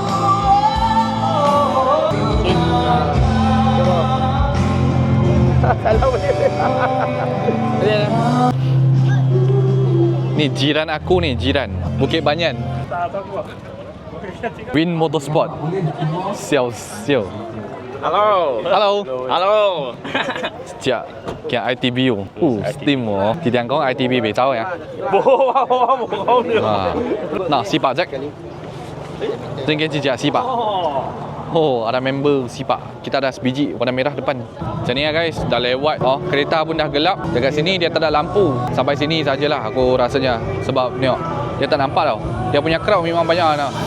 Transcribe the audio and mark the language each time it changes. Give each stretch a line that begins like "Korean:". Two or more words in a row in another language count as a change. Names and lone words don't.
Malay: Ni jiran aku ni, jiran Bukit Banyan. Win Motorsport. Siao siao. Hello. Hello. Hello.
Cantonese: 只嘅 ITB Steam 喎，啲人講 ITB 未走呀。冇啊，我冇講了。
Malay: 啊，嗱 Sipak Jack. Tinggal jejak Sipak. Oh, ada member Sipak. Kita ada sebiji warna merah depan. Macam ni lah guys, dah lewat. Oh, kereta pun dah gelap. Dekat sini dia tak ada lampu. Sampai sini sajalah aku rasanya. Sebab tengok, dia tak nampak tau. Dia punya crowd memang banyak nak.